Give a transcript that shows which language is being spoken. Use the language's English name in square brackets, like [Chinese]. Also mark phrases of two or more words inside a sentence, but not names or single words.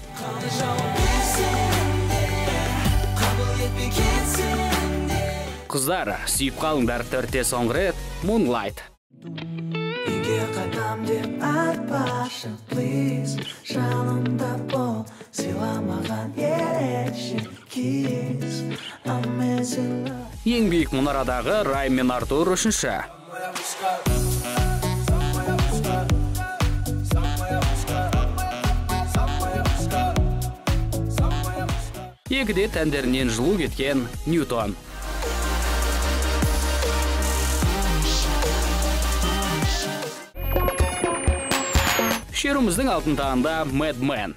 [Kazakh] Қыздар, сүйіп қалыңдар 4-те соңғы рет Moonlight. Үйге қайтам деп айтпашы, please. Жанымда бол, сыйламаған ерекше kiss. [English] I'm missing love. [Kazakh] Ең биік мұнарадағы Райм мен Артур 3-ші. Екіде тәндерінен жылу кеткен Ньютон. Шеруміздің алтын тағында Madman.